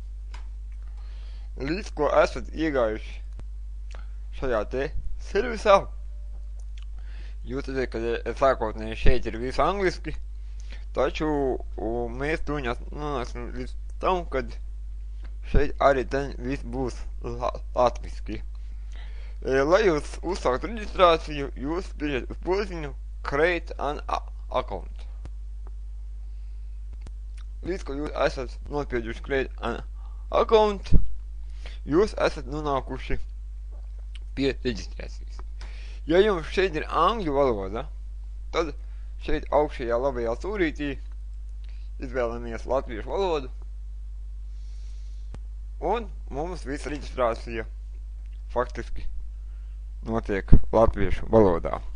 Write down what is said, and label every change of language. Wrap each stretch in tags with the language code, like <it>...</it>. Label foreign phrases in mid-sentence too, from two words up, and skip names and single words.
<lv>Līdz ko esat iegājuši šajā te servisā, jūs redzat, ka sākotnēji šeit ir visu angliski, taču mēs tuņās nonāksim līdz tam, kad šeit arī ten viss būs latviski. Lai jūs uzsāktu reģistrāciju, jūs spiežat uz podziņu</lv> <en>Create an account.</en> <lv>Līdz ko jūs esat nospieduši</lv> <en>Create an account,</en> <lv>jūs esat nonākuši pie reģistrācijas. Ja jums šeit ir angļu valoda, tad šeit augšējā labajā stūrītī izvēlamies latviešu valodu, un mums visa reģistrācija faktiski notiek latviešu valodā.</lv>